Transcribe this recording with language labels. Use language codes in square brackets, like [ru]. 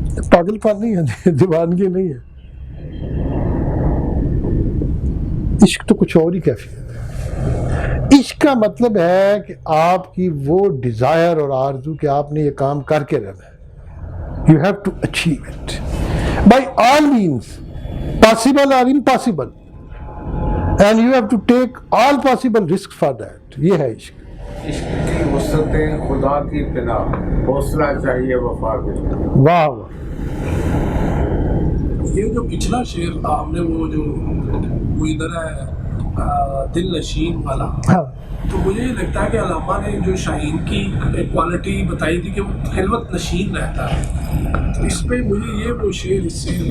[ur] پاگل پن نہیں ہے، دیوانگی نہیں ہے. عشق تو کچھ اور ہی کیفیت ہے. عشق کا مطلب ہے کہ آپ کی وہ ڈیزائر اور آرزو کہ آپ نے یہ کام کر کے رہنا ہے. [en] You have to achieve it by all means, possible or impossible, and you have to take all possible risks for that. [ur] یہ ہے عشق. عشق کی وسعتیں خدا کی پناہ، حوصلہ چاہیے وفا کے. واہ واہ. یہ جو پچھلا شعر تھا ہم نے وہ جو وہ ادھر ہے دل نشین والا، تو مجھے یہ لگتا ہے کہ علامہ نے جو شاہین کی ایک کوالٹی بتائی تھی کہ وہ خلوت نشین رہتا ہے، تو اس پہ مجھے یہ وہ شعر اس سے